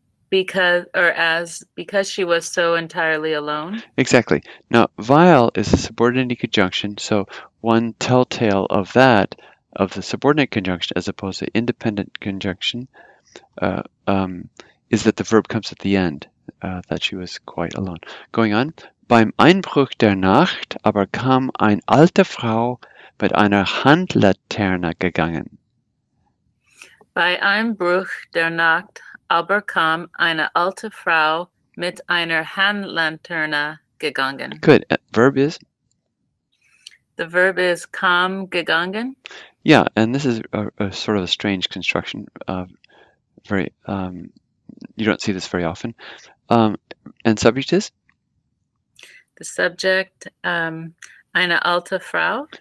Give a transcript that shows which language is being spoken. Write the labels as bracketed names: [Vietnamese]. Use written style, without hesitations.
[English] Because she was so entirely alone. Exactly. Now, weil is a subordinate conjunction, so one telltale of that, of the subordinate conjunction as opposed to independent conjunction, is that the verb comes at the end, that she was quite alone. Going on. [German] Beim Einbruch der Nacht aber kam eine alte Frau mit einer Handlaterne gegangen. Bei Einbruch der Nacht aber kam eine alte Frau mit einer Handlanterne gegangen. [English] Good. Verb is? The verb is kam gegangen. Yeah, and this is a sort of a strange construction. Very, you don't see this very often. And subject is? The subject, eine alte Frau.